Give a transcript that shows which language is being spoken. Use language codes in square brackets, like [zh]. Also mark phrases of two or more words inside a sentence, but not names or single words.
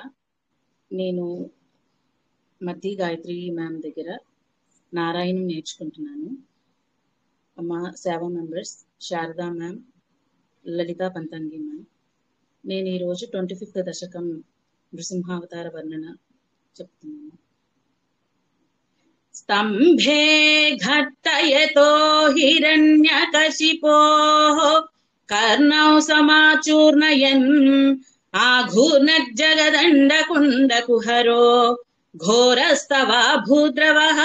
[te] నేను మధ్య గాయత్రి మ్యామ్ దగ్గర నారాయణం నేర్చుకుంటున్నాను. మా సేవా మెంబర్స్ శారదా మ్యామ్, లలితా పంతంగి మ్యామ్. నేను ఈరోజు 25వ దశకం నృసింహావతార వర్ణన చెప్తున్నాను. [sa] स्तम्भे घट्टयतो हिरण्यकशिपोः कर्णौ समाचूर्णयन् आघूर्णज्जगदण्डकुण्डकुहरो घोरस्तवा भूद्रवः